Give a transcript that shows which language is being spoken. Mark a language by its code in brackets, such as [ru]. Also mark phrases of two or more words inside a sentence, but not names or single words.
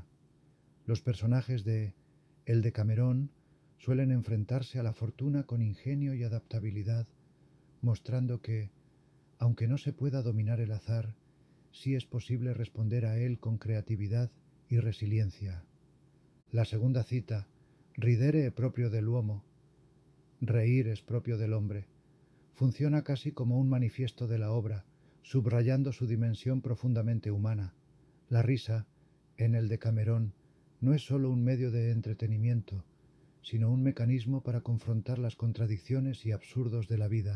[es] Los personajes de El Decamerón suelen enfrentarse a la fortuna con ingenio y adaptabilidad, mostrando que, aunque no se pueda dominar el azar, sí es posible responder a él con creatividad y resiliencia. La segunda cita, [it] Ridere è proprio dell'uomo, [es] reír es propio del hombre, funciona casi como un manifiesto de la obra, subrayando su dimensión profundamente humana. La risa, en el Decamerón, no es sólo un medio de entretenimiento, sino un mecanismo para confrontar las contradicciones y absurdos de la vida.